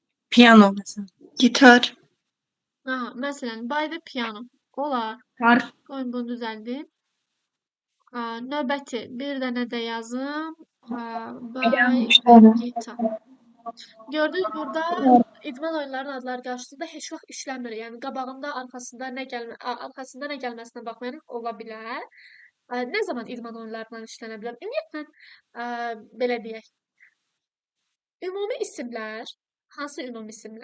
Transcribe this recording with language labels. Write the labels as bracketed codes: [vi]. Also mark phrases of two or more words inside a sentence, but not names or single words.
[az] Piano mesela. Gitar. Aha, məsələn, [en] by the piano. [az] Olar. Harf. Qoyun bunu düzəldeyim. Növbəti bir dənə də yazım. [en] By the guitar. [az] Gördünüz burada idman oyunlarının adları qarşısında heç vaxt işləmir. Yəni qabağında, arxasında nə gəlməsinə baxmayaraq ola bilər. Nə zaman idman oyunlarından işlənə bilər? Ümumiyyətlə belə deyək. Ümumi isimlər, hansı ümumi isimlər?